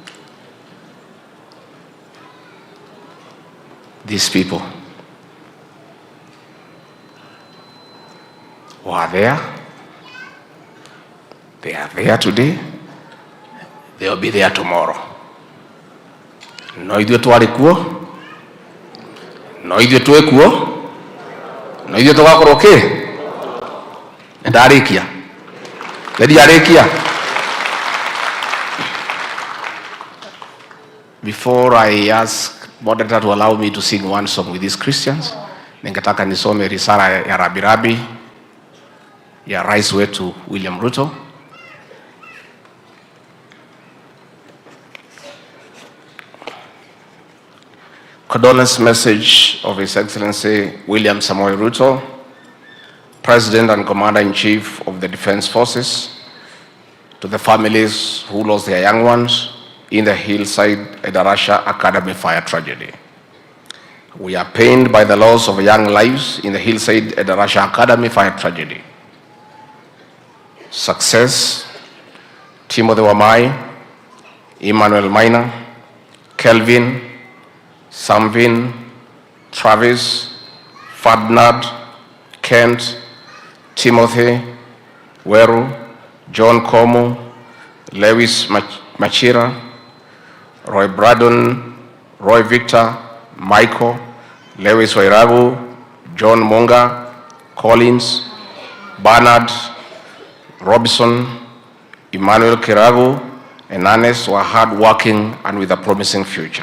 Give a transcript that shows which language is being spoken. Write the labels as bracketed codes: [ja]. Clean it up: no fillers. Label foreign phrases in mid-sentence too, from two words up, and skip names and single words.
[en] These people who are there, they are there today, they will be there tomorrow. [ki] No idue twari kuo, no idue twe kuo, no idue tugakorwo ki ndarikia ndarikia. [en] Before I ask moderator to allow me to sing one song with these Christians, [sw] ningetaka nisome risala ya rabirabi ya rais wetu William Ruto. [en] Condolence message of His Excellency William Samoei Ruto, President and Commander-in-Chief of the Defense Forces, to the families who lost their young ones in the Hillside Endarasha Academy fire tragedy. We are pained by the loss of young lives in the Hillside Endarasha Academy fire tragedy. Success, Timothy Wamai, Emmanuel Maina, Kelvin, Samvin, Travis, Fadnad, Kent, Timothy, Weru, John Komu, Lewis Machira, Roy Braddon, Roy Victor, Michael, Lewis Wairagu, John Munga, Collins, Bernard, Robinson, Emmanuel Kiragu, and Ernest were hard-working and with a promising future.